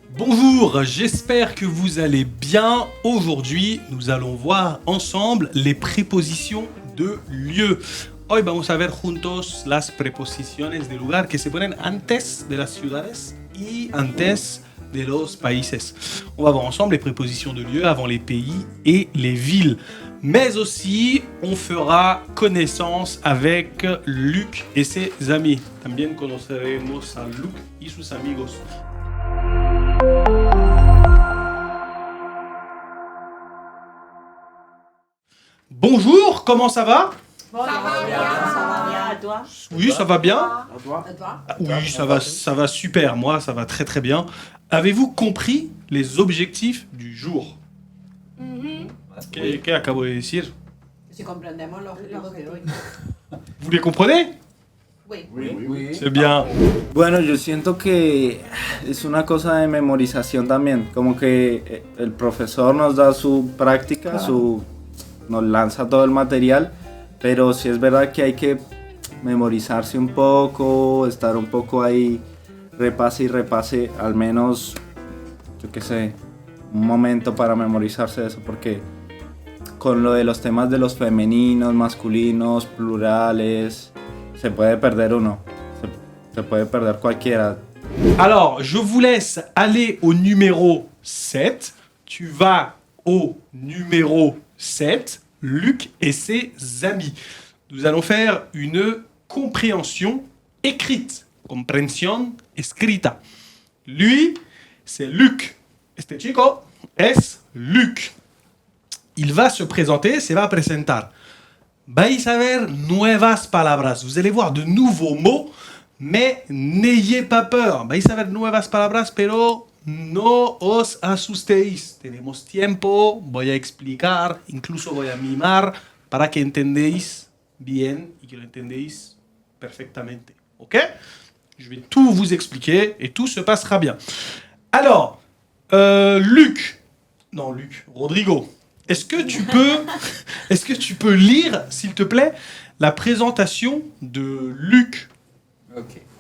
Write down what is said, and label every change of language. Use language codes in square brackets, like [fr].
[fr] Bonjour, j'espère que vous allez bien. Aujourd'hui, nous allons voir ensemble les prépositions de lieu. [es] Hoy vamos a ver juntos las preposiciones de lugar que se ponen antes de las ciudades y antes de los países. [fr] On va voir ensemble les prépositions de lieu avant les pays et les villes. Mais aussi, on fera connaissance avec Luc et ses amis. [es] También conoceremos a Luc y sus amigos. [fr] Bonjour, comment ça va? Ça va bien. À toi? Oui, ça va bien. À toi? Oui, ça va super. Moi, ça va très très bien. Avez-vous compris les objectifs du jour? [es] ¿Qué acabo de decir? Si comprendemos los de hoy. [fr] Vous les comprenez? Oui. C'est bien. [es] Bueno, yo siento que es una cosa de memorización también, como que el profesor nos da su práctica, nos lanza todo el material, pero sí es verdad que hay que memorizarse un poco, estar un poco ahí, repase y repase, al menos, yo qué sé, un momento para memorizarse eso, porque con lo de los temas de los femeninos, masculinos, plurales, se puede perder uno, se puede perder cualquiera. [fr] Alors, je vous laisse aller au numéro 7. Tu vas au numéro 7, Luc et ses amis. Nous allons faire une compréhension écrite. [es] Comprensión escrita. [fr] Lui, c'est Luc. [es] Este chico es Luc. [fr] Il va se présenter, [es] se va a presentar. Vais a ver nuevas palabras. [fr] Vous allez voir de nouveaux mots, mais n'ayez pas peur. [es] Vais a ver nuevas palabras, pero no os asustéis. Tenemos tiempo, voy a explicar, incluso voy a mimar para que entendéis bien y que lo entendéis perfectamente. Ok? [fr] Je vais tout vous expliquer et tout se passera bien. Alors, Rodrigo. Est-ce que tu peux lire, s'il te plaît, la présentation de Luc? Ok.